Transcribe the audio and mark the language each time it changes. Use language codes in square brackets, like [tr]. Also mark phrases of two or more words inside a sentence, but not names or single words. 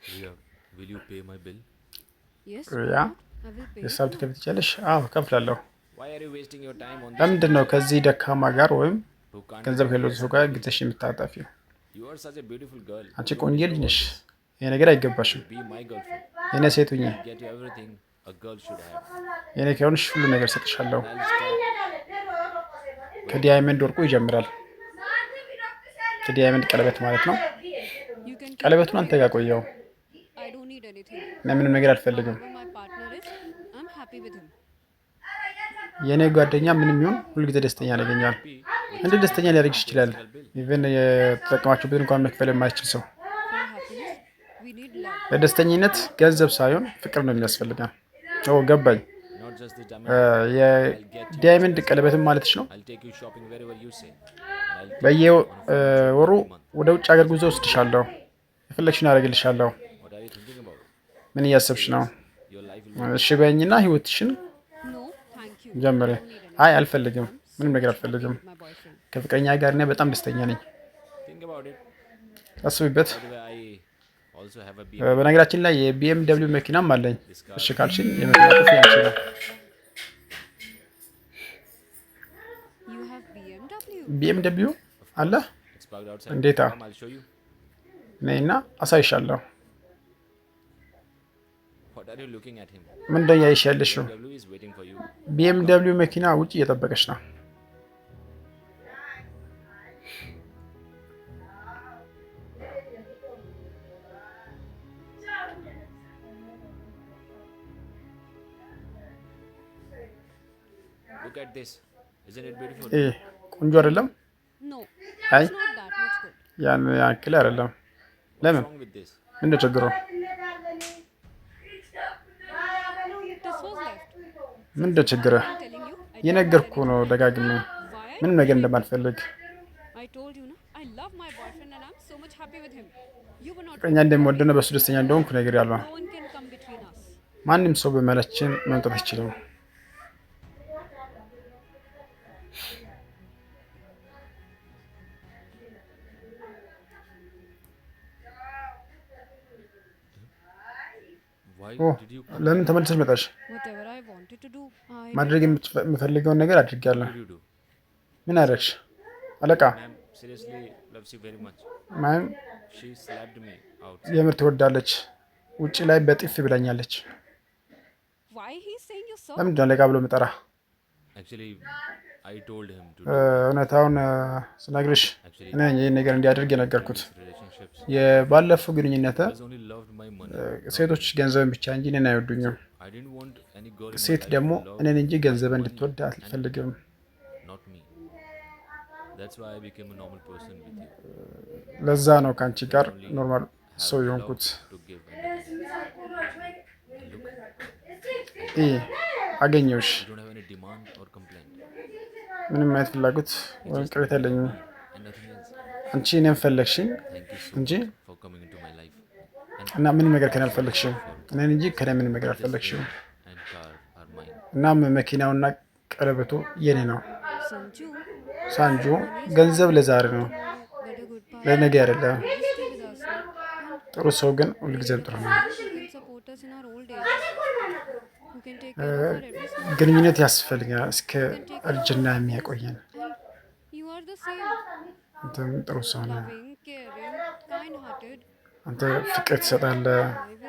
[en] Ria, will you pay my bill? Yes, why [am] ሪያ [en] not? I will pay it [am] ሂሳብ [en] now. [am] ትከፍል ትችላለሽ? አዎ ከፍላለሁ። [en] Why are you wasting your time on this [am] ለምንድን ነው [en] nonsense [am] ከዚህ ደካማ ጋር ወይም [en] who can't [am] ገንዘብ [en] even [am] ከሌለው [en] pay a [am] ሰው ጋር [en] single bill? [am] ጊዜሽ የምታጠፊው? [en] You are such a beautiful girl. [am] አንቺ [en] You don't [am] ቆንጆ ልጅ [en] deserve all [am] ነሽ። [en] this. [am] ይሄ ነገር አይገባሽም። [en] Be my girlfriend. [am] የኔ ሴት ሁኚ። [en] I'll get you everything a girl should have. [am] የኔ ከሆንሽ ሁሉ ነገር ሰጥሻለሁ። [en] And I'll start [am] ከዲያመንድ ወርቁ ይጀምራል። ከዲያመንድ ቀለበት ማለት ነው። [en] You can keep [am] ቀለበቱን [en] the [am] አንተ [en] ring. [am] ጋር ቆየው። [en] I don't need anything. [am] እና ምንም ነገር አልፈልግም። [en] Whoever my partner is, I'm happy with him. [am] የኔ ጓደኛ ምንም ይሁን ሁልጊዜ ደስተኛ ያደርገኛል። [en] happy [am] እንዴት ደስተኛ ሊያደርግሽ ይችላል? [en] single bill. [am] ኢቨን የተጠቀማችሁበትን እንኳን መክፈል የማይችል ሰው። [en] For happiness, we need love. [am] ለደስተኝነት ገንዘብ ሳይሆን ፍቅር ነው የሚያስፈልገን። ኦ ገባኝ። [en] Not just the diamond. [am] የዳይመንድ ቀለበትም ማለትሽ ነው። [en] I'll take you shopping wherever you say. And I'll take you [am] በየወሩ [en] every month. [am] ወደ ውጭ ሀገር ጉዞ ወስድሻለሁ። የፈለግሽን አደርግልሻለሁ። [en] What are you thinking about? [am] ምን እያሰብሽ ነው? [en] Your life will [am] እሺ በይኝና ህይወትሽን [en] No, thank you. [am] ጀምሪ። [en] I don't need anything. [am] አይ አልፈልግም፣ ምንም ነገር [en] Happy [am] አልፈልግም። [en] with my boyfriend. [am] ከፍቅረኛ ጋር እኔ በጣም ደስተኛ ነኝ። [en] think about it. [am] አስቢበት። [en] By the way, I also have a BMW. [am] በነገራችን ላይ የቢኤምደብሊው መኪናም አለኝ። እሺ ካልሽኝ የመኪና ቁልፍ ያንቺ ነው። [en] You have BMW. [am] ቢኤምደብሊው አለ [en] It's parked outside. [am] እንዴታ? [en] Come, I'll show you. [am] ነይና አሳይሻለሁ። [en] What are you looking at him? [am] ምንድን ያይሽ ያለሽው? [en] BMW is waiting for you. [am] ቢኤምደብሊው መኪና ውጭ እየጠበቀች ነው። [en] Look at this. Isn't it beautiful? [am] ይሄ ቆንጆ አይደለም? [en] No, [am] አይ [en] it's not that much good. [am] ያን ያክል አይደለም። [en] What's [am] ለምን? [en] wrong with this? [am] ምንድን ችግሩ? [en] This was left. [am] ምንድን ችግርህ? [en] I'm telling you, I don't [am] የነገርኩ [en] need [am] ነው ደጋግሜ [en] anything. Why? [am] ምንም ነገር እንደማልፈልግ። [en] I told you, no? I love my boyfriend and I'm so much happy with him. You were not. [am] ፍቅረኛ እንደምወደው ነው በሱ ደስተኛ እንደሆንኩ ነገር ያለው። [en] No one can come between us. [am] ማንም ሰው በመላችን መምጣት አይችልም። [en] Why [am] ኦ [en] did you [am] ለምን ተመልሰሽ መጣሽ? [en] Whatever I wanted to do, I [am] ማድረግ የምፈልገውን ነገር አድርጌያለሁ። [en] did you do? [am] ምን አደረግሽ? አለቃ [en] Ma'am seriously loves you very much. [am] ማም [en] She slapped me out. [am] የምር ትወዳለች። ውጪ ላይ በጥፊ ብላኛለች። [en] why he's saying you so? [am] ለምንድን ነው አለቃ ብሎ መጠራ? [en] Actually, I told him to [am] እውነታውን ስነግርሽ [en] actually [am] እኔ ይህን ነገር እንዲያደርግ የነገርኩት። [en] these relationships. [am] የባለፈው ግንኙነት [en] I only loved my money. [am] ሴቶች ገንዘብን ብቻ እንጂ እኔን አይወዱኝም። [en] I didn't want any girl in my [am] ሴት [en] life [am] ደግሞ [en] to love [am] እኔን እንጂ ገንዘብ እንድትወድ አልፈልግም። [en] not me. That's why I became a normal person with you. [am] ለዛ ነው ከአንቺ ጋር ኖርማል ሰው የሆንኩት። [en] To give anything. [am] ይህ አገኘሁሽ። [en] You don't have any demand or complaint. [am] ምንም አይነት ፍላጎት ወይም ቅሬታ የለኝም። [en] And nothing else. [am] አንቺ እኔን ፈለግሽኝ [en] Thank you so [am] እንጂ [en] much for coming into my life. And [am] እና ምንም ነገር ከኔ አልፈለግሽም። እኔን እንጂ ከኔ ምንም ነገር አልፈለግሽም። [en] and car are mine. [am] እናም መኪናውና ቀለበቱ የኔ ነው። [en] Sanju, [am] ሳንጆ ገንዘብ ለዛሬ ነው፣ [en] but a good part. [am] ለነገ አይደለም። [en] Please stay with us. And [am] ጥሩ ሰው ግን ሁልጊዜም ጥሩ ነው። [en] who can support us in our old age? Who can take care of our every small. [am] ግንኙነት ያስፈልጋል እስከ እርጅና የሚያቆየን። [en] And you are the same. [am] አንተም ጥሩ ሰው ነህ። [en] Loving, caring, kind-hearted. [am] አንተ ፍቅር ትሰጣለህ፣ [en] I will